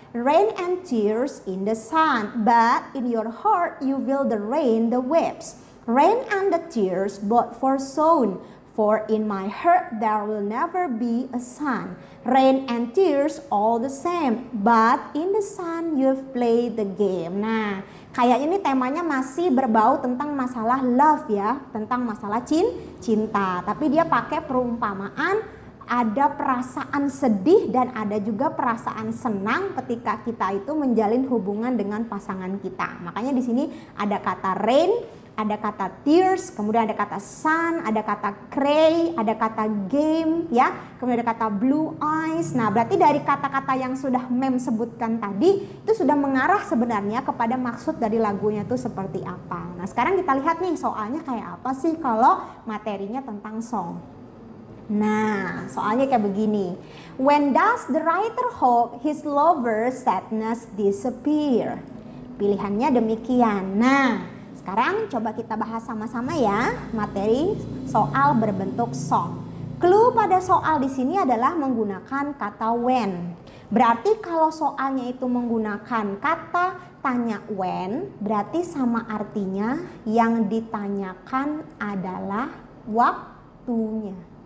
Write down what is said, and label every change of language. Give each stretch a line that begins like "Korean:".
English: Rain and tears in the sun, but in your heart you feel the rain, the waves. Rain and the tears both forsown, for in my heart there will never be a sun. Rain and tears all the same, but in the sun you've played the game.
Indonesian: Nah, kayaknya ini temanya masih berbau tentang masalah love ya, tentang masalah cinta. Tapi dia pakai perumpamaan, ada perasaan sedih dan ada juga perasaan senang ketika kita itu menjalin hubungan dengan pasangan kita. Makanya di sini ada kata rain ada kata tears, kemudian ada kata sun, ada kata cray, ada kata game ya, kemudian ada kata blue eyes. Nah, berarti dari kata-kata yang sudah Mem sebutkan tadi itu sudah mengarah sebenarnya kepada maksud dari lagunya itu seperti apa. Nah, sekarang kita lihat nih soalnya kayak apa sih kalau materinya tentang song. Nah, soalnya kayak begini.
English: When does the writer hope his lover's sadness disappear?
Indonesian: Pilihannya demikian. Nah, sekarang coba kita bahas sama-sama ya materi soal berbentuk song. Clue pada soal di sini adalah menggunakan kata when. Berarti kalau soalnya itu menggunakan kata tanya when, berarti sama artinya yang ditanyakan adalah waktunya.